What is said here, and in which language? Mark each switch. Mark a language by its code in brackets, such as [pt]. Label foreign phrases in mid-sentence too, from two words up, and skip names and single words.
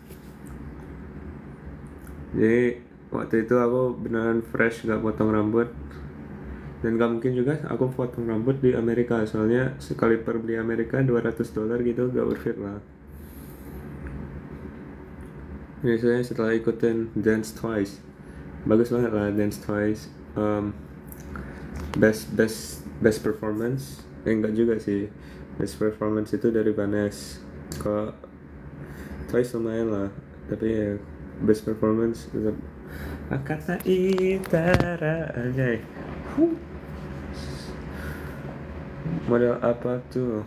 [id] Jadi waktu itu aku beneran fresh, gak potong rambut. Dan gak mungkin juga aku potong rambut di Amerika, soalnya sekali per beli Amerika $200 gitu, gak [en] worth it [id] lah. Biasanya setelah ikutin Dance Twice, bagus banget lah Dance Twice. [en] Best performance, [id] enggak juga sih. [en] Best performance [id] itu dari Vanessa. Kalau Twice lumayan lah, tapi ya [en] best performance [id] tetap Akata Itara aja. Model apa tuh?